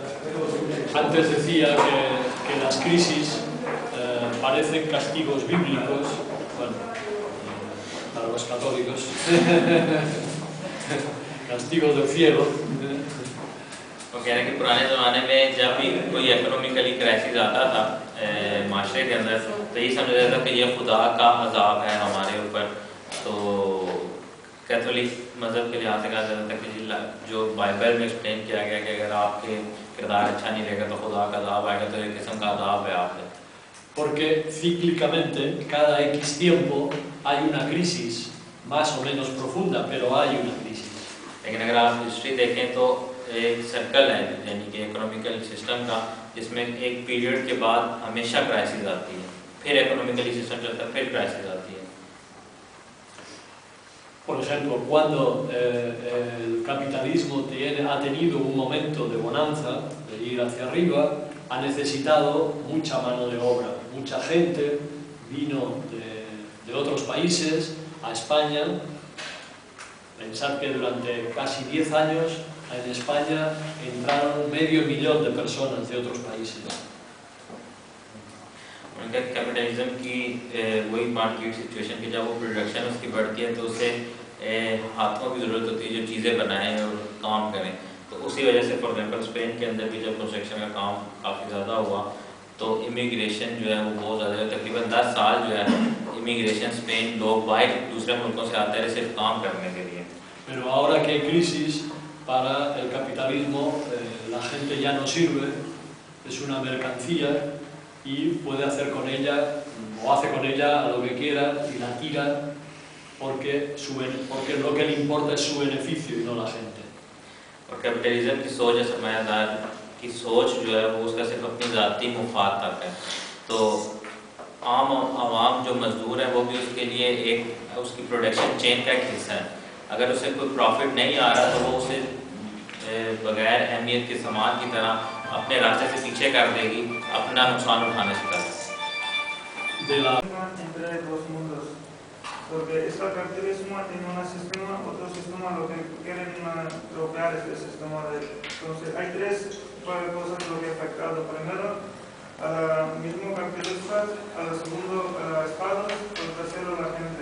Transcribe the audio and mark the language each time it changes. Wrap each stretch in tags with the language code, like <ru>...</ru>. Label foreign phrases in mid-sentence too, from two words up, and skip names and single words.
<es>Antes decía que las crisis parecen castigos bíblicos, bueno, para los católicos, castigos del cielo.</es> <ur>وہ کہہ رہے ہیں کہ پرانے زمانے میں جب بھی کوئی</ur> <en>economically crisis</en> <ur>آتا تھا معاشرے کے اندر، تو یہ سمجھا جاتا تھا کہ یہ خدا کا عذاب ہے ہمارے اوپر. تو کیتھولک مذہب کے لحاظ سے کہا جاتا تھا کہ جو بائبل میں ایکسپلین کیا گیا کہ اگر آپ کے کردار اچھا نہیں رہے گا تو خدا کا عذاب آئے گا، تو ایک قسم کا عذاب ہے آپ پے.</ur> <es>Porque cíclicamente, cada X tiempo, hay una crisis, más o menos profunda, pero hay una crisis.</es> <ur>لیکن اگر آپ ہسٹری دیکھیں تو ایک سرکل ہے یعنی کہ</ur> <en>economical system</en> <ur>کا، جس میں ایک پیریڈ کے بعد ہمیشہ کرائسس آتی ہے، پھر</ur> <en>economically system</en> <ur>چلتا ہے، پھر کرائسس آتی ہے.</ur> <es>Por ejemplo, cuando el capitalismo ha tenido un momento de bonanza, de ir hacia arriba, ha necesitado mucha mano de obra. Mucha gente vino de otros países a España. Pensad que durante casi 10 años en España entraron 500,000 de personas de otros países.</es> <ur>ان کا کیپٹلزم کی وہی</ur> <en>market situation</en> <ur>کی جب وہ پروڈکشن اس کی بڑھتی ہے تو اسے ہاتھوں کی ضرورت ہوتی ہے جو چیزیں بنائیں اور کام کریں. تو اسی وجہ سے</ur> <en>for example</en> <ur>سپین کے اندر بھی جب کنسٹرکشن کا کام کافی زیادہ ہوا تو امیگریشن جو ہے وہ بہت زیادہ ہے. تقریباً 10 سال جو ہے امیگریشن سپین لوگ باہر دوسرے ملکوں سے آتے رہے صرف کام کرنے کے لیے.</ur> <es>Pero ahora que hay crisis para el capitalismo, la gente ya no sirve, es una mercancía y puede hacer con ella, o hace con ella a lo que quiera y la tira porque lo que le importa es su beneficio y no la gente.</es> <ur>اور کیپٹلزم کی سوچ ہے، سرمایہ دار کی سوچ جو ہے وہ اس کا صرف اپنی ذاتی مفاد تک ہے. تو عام عوام جو مزدور ہے وہ بھی اس کے لیے ایک اس کی</ur> <en>production chain</en> <ur>کا ایک حصہ ہے. اگر اسے کوئی پرافٹ نہیں آ رہا تو وہ اسے بغیر اہمیت کے سامان کی طرح اپنے راستے سے پیچھے کر دے گی، اپنا نقصان اٹھانے سے پہلے.</ur> <es>Porque este capitalismo tiene un sistema, otro sistema, lo que quieren tropear es el sistema de... Entonces, hay tres cosas lo que ha afectado. Primero, al mismo capitalista, al segundo, a los estados, al tercero, la gente.</es>